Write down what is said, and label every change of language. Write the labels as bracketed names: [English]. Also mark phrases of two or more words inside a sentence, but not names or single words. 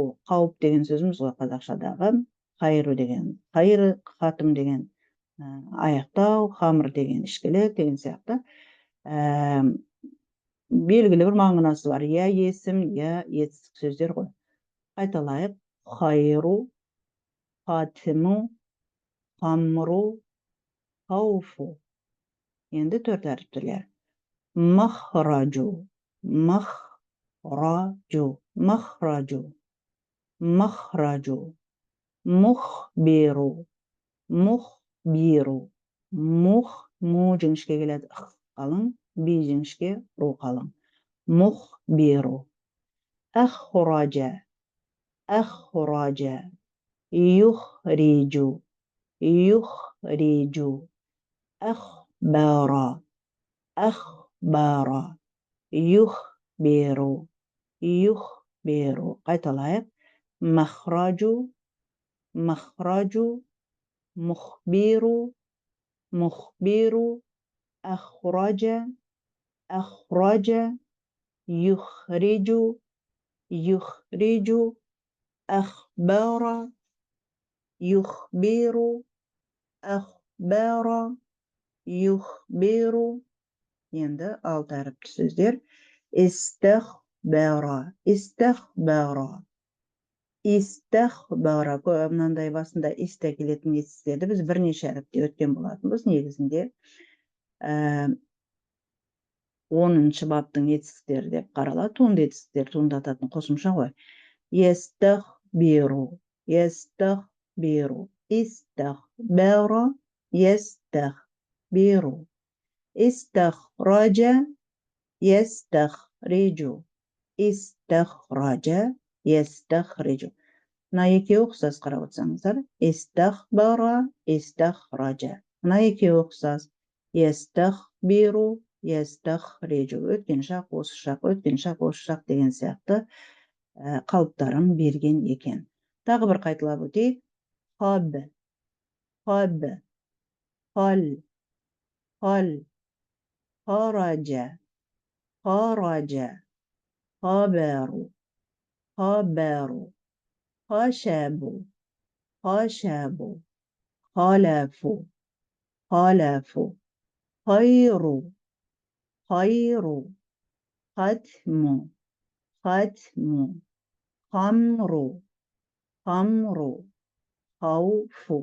[Kazakh] Қауіп деген сөзіміз ғой қазақшадағы. Хайру деген хайры, хатым деген аяқтау, хамр деген ішкілік деген сияқты. Белгілі бір мағынасы бар. Я есім, я етістік сөздер ғой. Айталайық. [Arabic] خير ختم خمر خوف. [Kazakh] Енді 4 әріптелер. [Arabic] مخرج مخرج مخرج مخرج. مخبر مخبر. مخ م [Kazakh] жіңішке келеді, қалың, би жіңішке, ру қалың. [Arabic] مخبر. أخرج أخرج. يخرج يخرج. أخبر أخبر. يخبر يخبر. [Kazakh] Қайталайық. [Arabic] مخرج مخرج. مخبر مخبر. أخرج أخرج. يخرج يخرج. أخبر يخبر أخبر. يخبر. [Kazakh] Енді 6 әріпті сөздер. [Arabic] استخبر استخبر. استخبر. [Kazakh] Мынандай басында исте келетін етістіктерді біз бірнеше әріпте өткен болатынбыз. Негізінде 10-шы баптың етістіктері деп қаралады. Туынды етістіктер туындататын қосымша ғой. [Arabic] أستخبر أستخبر. يستخبر استخبر يستخبر استخرج يستخرج استخرج يستخرج [Kazakh] мына екеуі ұқсас қарап отырсаңыздар. [Arabic] استخبر استخرج. [Kazakh] Мына екеуі ұқсас. [Arabic] يستخبر يستخرج. [Kazakh] Өткен шақ, осы шақ, өткен шақ, осы шақ деген сияқты қалыптарын берген екен. Тағы бір қайталап өтейік. [Arabic] خب خب خل خل خرج خرج خبر خبر. خشبوا خشبوا خلفوا خلفوا خير خير ختم ختم خمر خمر خوف